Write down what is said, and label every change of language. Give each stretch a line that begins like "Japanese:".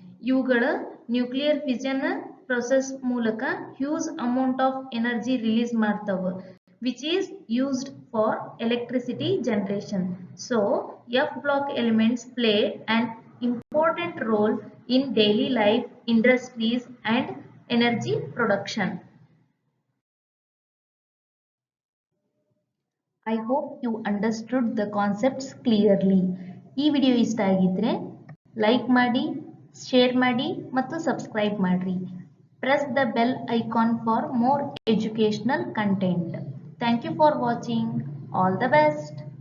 Kannada: ಇವುಗಳ
English: nuclear fission process
Kannada: ಮೂಲಕ
English: huge amount of energy release
Kannada: ಮಾಡ್ತಾವ,
English: Which is used for electricity generation. So F block elements play an important role in daily life, industries and energy production. I hope you understood the concepts clearly.
Kannada: ಈ video ಇಷ್ಟ ಆಗಿದ್ರೆ like ಮಾಡಿ, share ಮಾಡಿ ಮತ್ತು subscribe ಮಾಡ್ರಿ.
English: Press the bell icon for more educational content. Thank you for watching. All the best.